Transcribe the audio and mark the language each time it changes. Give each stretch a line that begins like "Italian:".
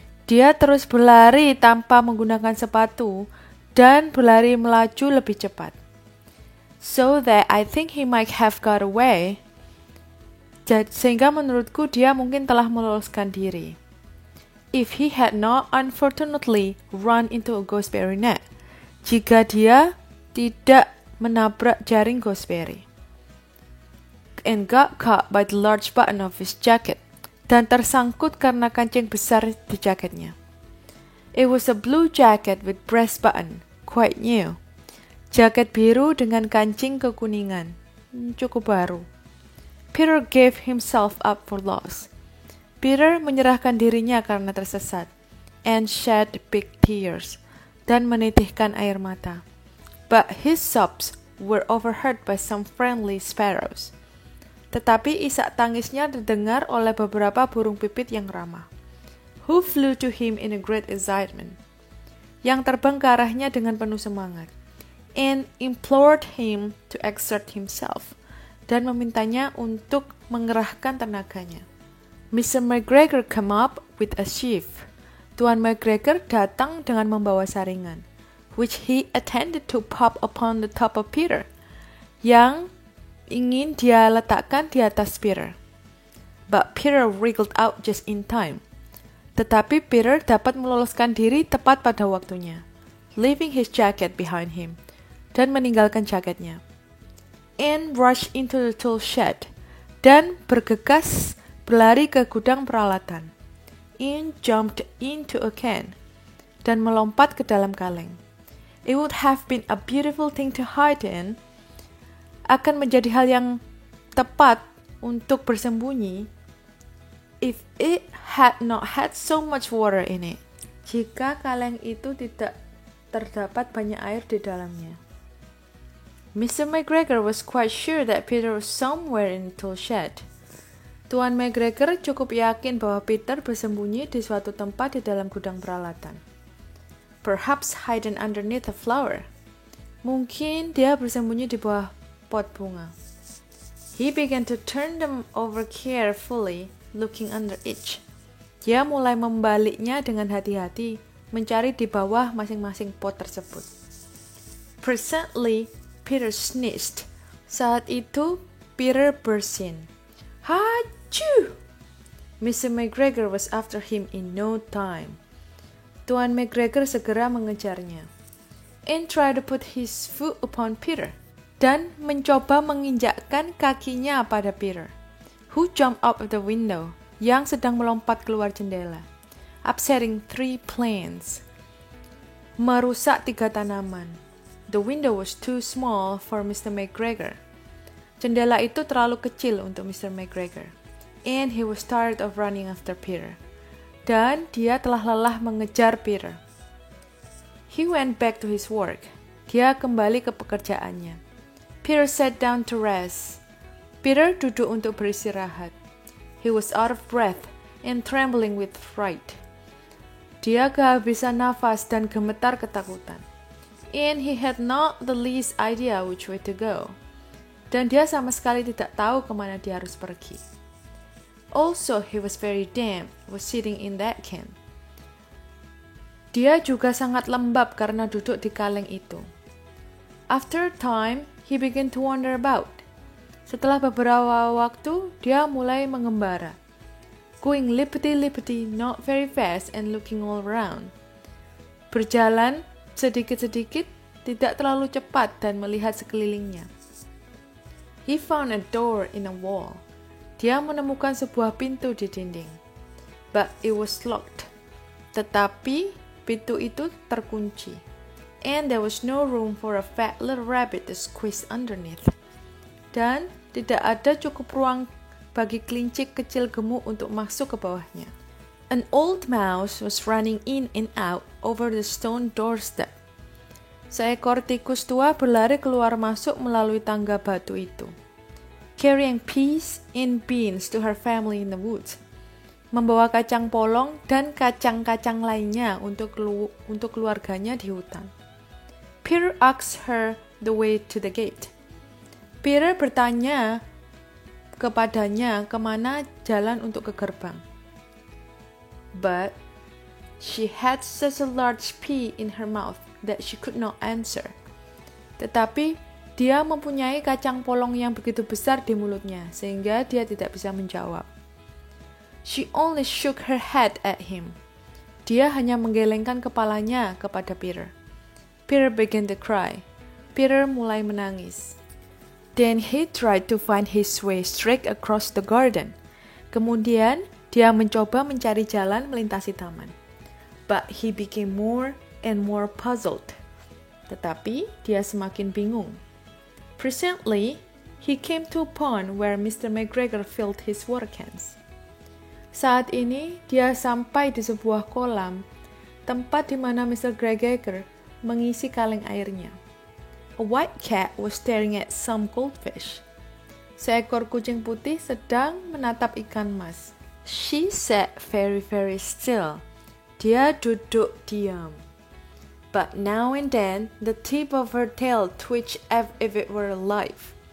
Indonesian: Dia terus berlari tanpa menggunakan sepatu dan berlari melaju lebih cepat.
English: So that I think he might have got away.
Indonesian: Sehingga menurutku dia mungkin telah meloloskan diri.
English: If he had not unfortunately run into a gooseberry net.
Indonesian: Jika dia tidak menabrak jaring gooseberry.
English: And got caught by the large button of his jacket.
Indonesian: Dan tersangkut karena kancing besar di jaketnya.
English: It was a blue jacket with breast button, quite new.
Indonesian: Jaket biru dengan kancing kekuningan. Cukup baru.
English: Peter gave himself up for lost.
Indonesian: Peter menyerahkan dirinya karena tersesat.
English: And shed big tears.
Indonesian: Dan menitihkan air mata.
English: But his sobs were overheard by some friendly sparrows.
Indonesian: Tetapi isak tangisnya didengar oleh beberapa burung pipit yang ramah.
English: Who flew to him in a great excitement.
Indonesian: Yang terbang ke arahnya dengan penuh semangat.
English: And implored him to exert himself.
Indonesian: Dan memintanya untuk mengerahkan tenaganya.
English: Mr. McGregor came up with a sheaf.
Indonesian: Tuan McGregor datang dengan membawa saringan.
English: Which he intended to pop upon the top of Peter.
Indonesian: Yang ingin dia letakkan di atas Peter.
English: But Peter wriggled out just in time.
Indonesian: Tetapi Peter dapat meloloskan diri tepat pada waktunya.
English: Leaving his jacket behind him.
Indonesian: Dan meninggalkan jaketnya.
English: And rushed into the tool shed.
Indonesian: Dan bergegas berlari ke gudang peralatan.
English: And jumped into a can.
Indonesian: Dan melompat ke dalam kaleng.
English: It would have been a beautiful thing to hide in.
Indonesian: Akan menjadi hal yang tepat untuk bersembunyi.
English: If it had not had so much water in it.
Indonesian: Jika kaleng itu tidak terdapat banyak air di dalamnya.
English: Mr. McGregor was quite sure that Peter was somewhere in the tool shed.
Indonesian: Tuan McGregor cukup yakin bahwa Peter bersembunyi di suatu tempat di dalam gudang peralatan.
English: Perhaps hidden underneath a flower.
Indonesian: Mungkin dia bersembunyi di bawah pot bunga.
English: He began to turn them over carefully, looking under each.
Indonesian: Dia mulai membaliknya dengan hati-hati, mencari di bawah masing-masing pot tersebut.
English: Presently, Peter sneezed.
Indonesian: Saat itu, Peter bersin.
English: Hachoo! Mr. McGregor was after him in no time.
Indonesian: Tuan McGregor segera mengejarnya.
English: And tried to put his foot upon Peter.
Indonesian: Dan mencoba menginjakkan kakinya pada Peter.
English: Who jumped out of the window.
Indonesian: Yang sedang melompat keluar jendela.
English: Upsetting 3 plants.
Indonesian: Merusak 3 tanaman.
English: The window was too small for Mr. McGregor.
Indonesian: Jendela itu terlalu kecil untuk Mr. McGregor.
English: And he was tired of running after Peter.
Indonesian: Dan dia telah lelah mengejar Peter.
English: He went back to his work.
Indonesian: Dia kembali ke pekerjaannya.
English: Peter sat down to rest.
Indonesian: Peter duduk untuk beristirahat.
English: He was out of breath and trembling with fright.
Indonesian: Dia kehabisan nafas dan gemetar ketakutan.
English: And he had not the least idea which way to go.
Indonesian: Dan dia sama sekali tidak tahu kemana dia harus pergi.
English: Also, he was very damp, was sitting in that can.
Indonesian: Dia juga sangat lembab karena duduk di kaleng itu.
English: After a time, he began to wander about.
Indonesian: Setelah beberapa waktu, dia mulai mengembara.
English: Going lippity-lippity, not very fast and looking all around.
Indonesian: Berjalan sedikit-sedikit, tidak terlalu cepat dan melihat sekelilingnya.
English: He found a door in a wall.
Indonesian: Dia menemukan sebuah pintu di dinding.
English: But it was locked.
Indonesian: Tetapi pintu itu terkunci.
English: And there was no room for a fat little rabbit to squeeze underneath.
Indonesian: Dan tidak ada cukup ruang bagi kelinci kecil gemuk untuk masuk ke bawahnya.
English: An old mouse was running in and out over the stone doorstep.
Indonesian: Seekor tikus tua berlari keluar masuk melalui tangga batu itu.
English: Carrying peas and beans to her family in the woods.
Indonesian: Membawa kacang polong dan kacang-kacang lainnya untuk keluarganya di hutan.
English: Peter asked her the way to the gate.
Indonesian: Peter bertanya kepadanya kemana jalan untuk ke gerbang.
English: But she had such a large pea in her mouth that she could not answer.
Indonesian: Tetapi dia mempunyai kacang polong yang begitu besar di mulutnya sehingga dia tidak bisa menjawab.
English: She only shook her head at him.
Indonesian: Dia hanya menggelengkan kepalanya kepada Peter.
English: Peter began to cry.
Indonesian: Peter mulai menangis.
English: Then he tried to find his way straight across the garden.
Indonesian: Kemudian dia mencoba mencari jalan melintasi taman.
English: But he became more and more puzzled.
Indonesian: Tetapi dia semakin bingung.
English: Presently, he came to a pond where Mr. McGregor filled his water cans.
Indonesian: Saat ini, dia sampai di sebuah kolam, tempat di mana Mr. McGregor mengisi kaleng airnya.
English: A white cat was staring at some goldfish.
Indonesian: Seekor kucing putih sedang menatap ikan mas.
English: She sat very, very still.
Indonesian: Dia duduk diam.
English: But now and then, the tip of her tail twitched as if it were alive.